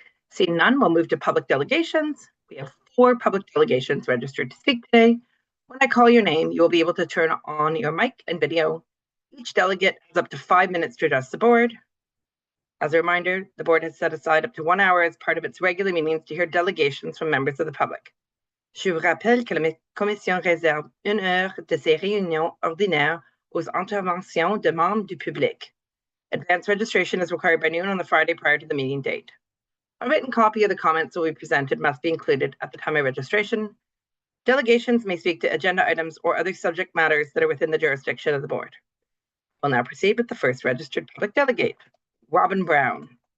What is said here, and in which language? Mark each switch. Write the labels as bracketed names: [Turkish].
[English] Seeing none, we'll move to public delegations. We have 4 public delegations registered to speak today. When I call your name, you will be able to turn on your mic and video. Each delegate has up to 5 minutes to address the board. As a reminder, the board has set aside up to 1 hour as part of its regular meetings to hear delegations from members of the public. [French] Je vous rappelle que la commission réserve 1 heure de ses réunions ordinaires aux interventions de membres du public. [English] Advance registration is required by noon on the Friday prior to the meeting date. A written copy of the comments that will be presented must be included at the time of registration. Delegations may speak to agenda items or other subject matters that are within the jurisdiction of the board. We'll now proceed with the first registered public delegate, Robin Brown.